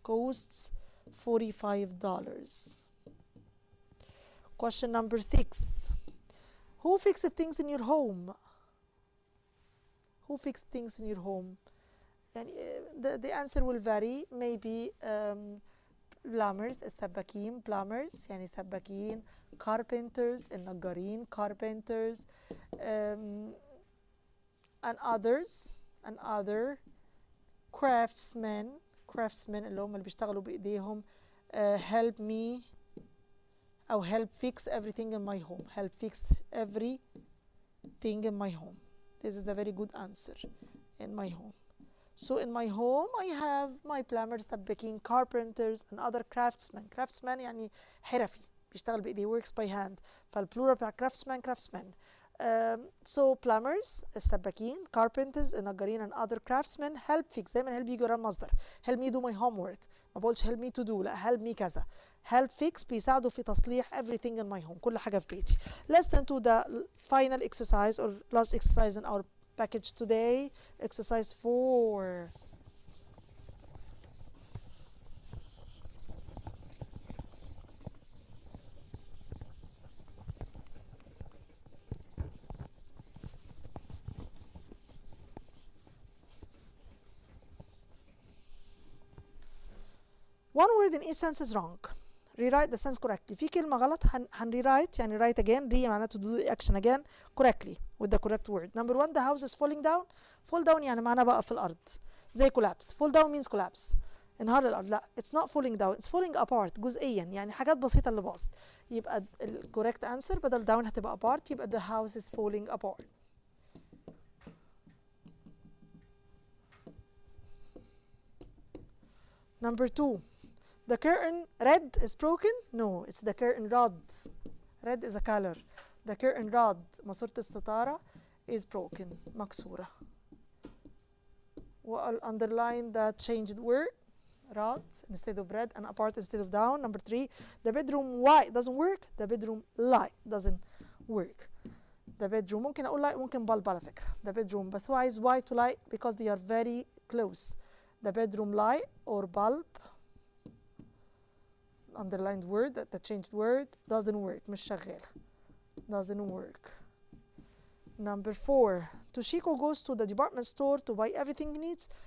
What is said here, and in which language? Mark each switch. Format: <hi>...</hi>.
<en>costs $45. Question number 6, who fixed things in your home؟ Who fixed things in your home؟ يعني the answer will vary. maybe plumbers السباكين plumbers يعني سباكين. carpenters النجارين carpenters and other craftsmen</en> <ar>اللي هم اللي بيشتغلوا بإيديهم.</ar> <en>help me أو help fix everything in my home. help fix everything in my home. This is a very good answer. in my home. So in my home I have my plumbers سباكين carpenters and other craftsmen.</en> <ar>craftsman يعني حرفي بيشتغل بإيديه</ar> <en>works by hand.</en> <ar>فالبلورال بتاع craftsman.</ar> <en>So plumbers السباكين carpenters النجارين and other craftsmen help fix.</en> <ar>دايما help يجي ورا المصدر.</ar> <en>help me do my homework.</en> <ar>ما بقولش</ar> <en>help me to do،</en> <ar>لا help me كذا.</ar> <en>help fix</en> <ar>بيساعدوا في تصليح</ar> <en>everything in my home،</en> <ar>كل حاجة في بيتي.</ar> <en>Let's turn to the final exercise or last exercise in our package today. Exercise 4. One word in each sentence is wrong. Rewrite the sentence correctly.</en> <ar>في كلمة غلط هنrewrite يعني</ar> <en>write again. re معناته do the action again correctly with the correct word. Number 1, the house is falling down.</en> <ar>fall down يعني معناه بقى في الأرض زي collapse.</ar> <en>fall down means collapse.</en> <ar>انهار الأرض.</ar> <en>لا it's not falling down, it's falling apart</en> <ar>جزئيا يعني حاجات بسيطة اللي باظت.</ar> <en>يبقى ال correct answer بدل down هتبقى apart، يبقى the house is falling apart. Number 2, the curtain red is broken. No, it's the curtain rod. Red is a color. The curtain rod</en> <ar>ماسورة الستارة</ar> <en>is broken مكسورة. وأل underline the changed word rod instead of red and apart instead of down. Number 3, the bedroom white doesn't work. The bedroom light doesn't work.</en> <ar>The bedroom ممكن أقول light ممكن bulb على فكرة.</ar> <en>The bedroom</en> <ar>بس هو عايز</ar> <en>white to light because they are very close. The bedroom light or bulb, underlined word, the changed word, doesn't work.</en> <ar>مش شغالة. Doesn't work.</ar> <en>Number 4, Toshiko goes to the department store to buy everything he needs.</en>